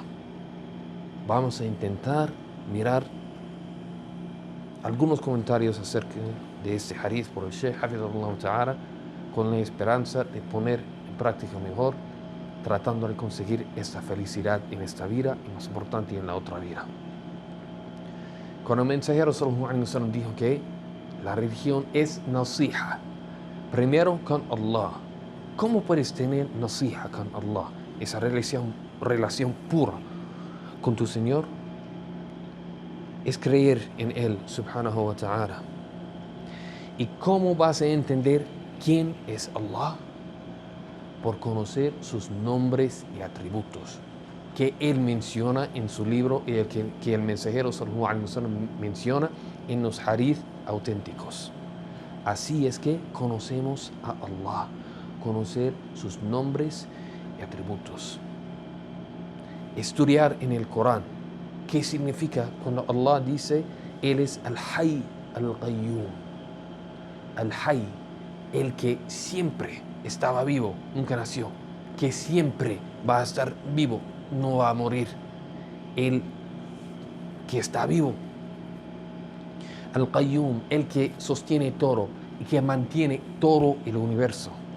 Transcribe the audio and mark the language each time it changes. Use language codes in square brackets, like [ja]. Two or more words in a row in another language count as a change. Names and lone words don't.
[es] Vamos a intentar mirar algunos comentarios acerca de este hadith por el Sheikh [ar] حفظه الله تعالى, [es] con la esperanza de poner en práctica mejor, tratando de conseguir esta felicidad en esta vida y, más importante, en la otra vida. Cuando el mensajero [ar] صلى الله عليه وسلم [es] dijo que la religión es nasiha, primero con Allah. ¿Cómo puedes tener nasiha con Allah? Esa relación pura con tu Señor es creer en Él, [ar] سبحانه وتعالى. [es] ¿Y cómo vas a entender quién es Allah? Por conocer sus nombres y atributos que Él menciona en su libro y que el mensajero [ar] صلى الله عليه وسلم [es] menciona en los hadith auténticos. Así es que conocemos a Allah, conocer sus nombres y atributos. Estudiar en el Corán. ¿Qué significa cuando Allah dice Él es al-Hayy al-Qayyum? Al-Hayy, el que siempre estaba vivo, nunca nació, que siempre va a estar vivo, no va a morir. El que está vivo. Al-Qayyum, el que sostiene todo y que mantiene todo el universo.